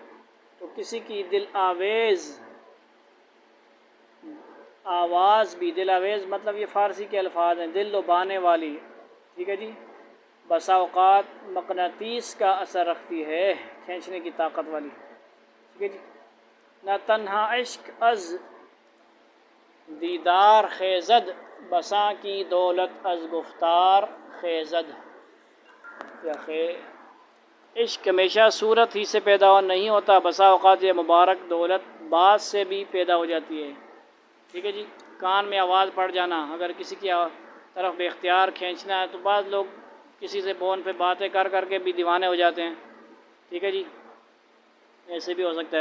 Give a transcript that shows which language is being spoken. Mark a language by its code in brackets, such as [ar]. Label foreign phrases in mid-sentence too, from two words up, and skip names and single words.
[ur] تو کسی کی دل آویز، آواز بھی، دل آویز مطلب یہ فارسی کے الفاظ ہیں، دل لبانے والی، ٹھیک ہے جی، بسا اوقات مقناطیس کا اثر رکھتی ہے، کھینچنے کی طاقت والی، ٹھیک ہے جی۔ [fa] نہ تنہا عشق از دیدار خیزد، بساں کی دولت از گفتار خیزد۔ [ur] عشق ہمیشہ صورت ہی سے پیدا نہیں ہوتا، بسا اوقات یہ مبارک دولت بعد سے بھی پیدا ہو جاتی ہے، ٹھیک ہے جی۔ کان میں آواز پڑ جانا، اگر کسی کی طرف بے اختیار کھینچنا ہے تو بعض لوگ کسی سے فون پہ باتیں کر کے بھی دیوانے ہو جاتے ہیں، ٹھیک ہے جی، ایسے بھی ہو سکتا ہے۔